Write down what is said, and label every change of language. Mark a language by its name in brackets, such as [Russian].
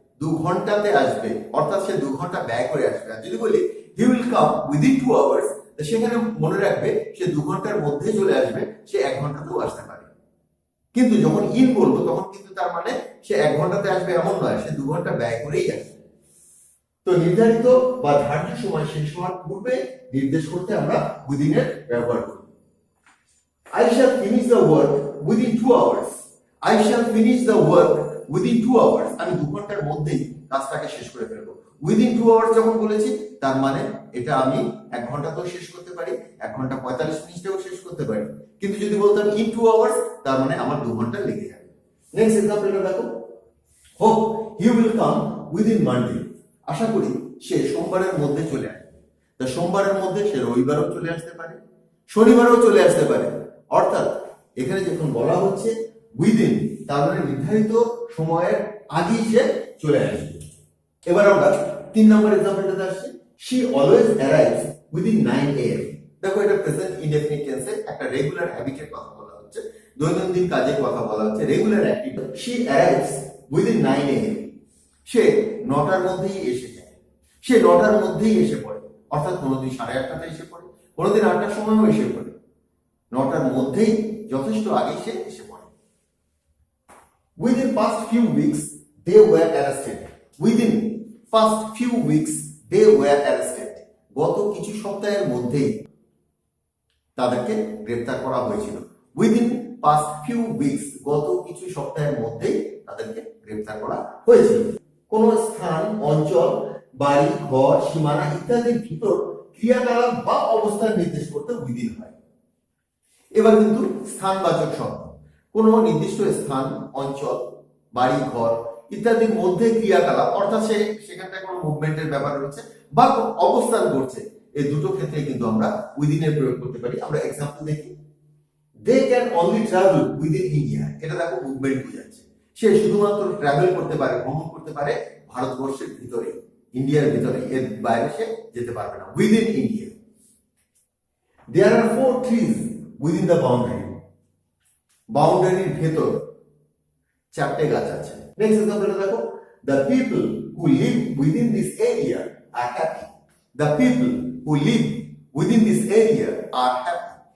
[Bangla] 2 ঘন্টাতে আসবে অর্থাৎ সে 2 ঘন্টা ব্যয় করে আসবে। আর যদি বলি [English] he will come within 2 hours, [Bangla] সেখানে মনে রাখবে সে 2 ঘন্টার মধ্যে চলে আসবে, সে 1 ঘন্টাতেও আসতে পারে। কিন্তু যখন ইন বলবো তখন কিন্তু তার মানে সে 1 ঘন্টাতে আসবে এমন নয়, সে 2 ঘন্টা ব্যয় করেই আসবে। তো নির্ধারিত বা ধার্য সময় শেষ হওয়ার পূর্বে নির্দেশ করতে আমরা উইদিন এর ব্যবহার করি। [English] I shall finish the work within 2 hours. I shall finish the work within 2 hours. [Bangla] আমি 2 ঘন্টার মধ্যেই কাজটাকে শেষ করে ফেলবো। [English] Within 2 hours [Bangla] যখন বলেছি তার মানে এটা আমি 1 ঘন্টাতেও শেষ করতে পারি, 1 ঘন্টা 45 মিনিটেও শেষ করতে পারি। কিন্তু যদি বলতাম [English] in 2 hours [Bangla] তার মানে আমার 2 ঘন্টা লেগে যাবে। নেক্সট এক্সাম্পলটা দেখো। [English] Hope he will come within Monday. [Bangla] আশা করি সে সোমবারের মধ্যে চলে আসবে। তো সোমবারের মধ্যে সে রবিবারও চলে আসতে পারে, শনিবারও চলে আসতে পারে। অর্থাৎ এখানে যখন বলা হচ্ছে উইদিন, তার মানে নির্ধারিত সময়ের আগেই সে চলে আসবে। এবার আমরা 3 নম্বর এক্সাম্পলটাতে আসছি। [English] she always arrives within 9 am. [Bangla] দেখো এটা প্রেজেন্ট ইনডেফিনিট টেন্সে একটা রেগুলার হ্যাবিটের কথা বলা হচ্ছে, দৈনন্দিন কাজের কথা বলা হচ্ছে, regular activity. [English] she arrives within 9 am. [Bangla] সে 9টার মধ্যেই এসে যায়, সে 9টার মধ্যেই এসে পড়ে। অর্থাৎ কোনোদিন 8:30টাতে এসে পড়ে, কোনোদিন 8টার সময়ও এসে পড়ে। 9টার মধ্যেই যথেষ্ট আগে সে এসে পড়ে। [English] Within past few weeks they were arrested. Within past few weeks they were arrested. [Bangla] গত কিছু সপ্তাহের মধ্যেই তাদেরকে গ্রেফতার করা হয়েছিল। [English] Within past few weeks, [Bangla] গত কিছু সপ্তাহের মধ্যেই তাদেরকে গ্রেফতার করা হয়েছিল। কোন স্থান, অঞ্চল, বাড়ি, ঘর, সীমানা ইত্যাদির ভিতর ক্রিয়াকলাপ বা অবস্থান নির্দেশ করতে উইদিন হয়। এবার কিন্তু স্থানবাচক শব্দ, কোন নির্দিষ্ট স্থান, অঞ্চল, বাড়ি, ঘর ইত্যাদির মধ্যে ক্রিয়াকলাপ, অর্থাৎ সেখানটায় কোনো মুভমেন্টের ব্যাপার রয়েছে বা অবস্থান করছে, এই দুটো ক্ষেত্রে কিন্তু আমরা উইদিন এর প্রয়োগ করতে পারি। আমরা এক্সাম্পল দেখি। [English] They can only travel within India. [Bangla] এটা দেখো মুভমেন্ট বোঝাচ্ছে। সে শুধুমাত্র ট্রাভেল করতে পারে, ভ্রমণ করতে পারে ভারতবর্ষের ভিতরে, ইন্ডিয়ার ভিতরে, এর বাইরে সে যেতে পারবে না। [English] Within India. There are 4 trees within the boundary. [Bangla] বাউন্ডারির ভেতর 4টে গাছ আছে। নেক্সট এক্সাম্পলটা দেখো। [English] The people who live within this area are happy. The people who live within this area are happy.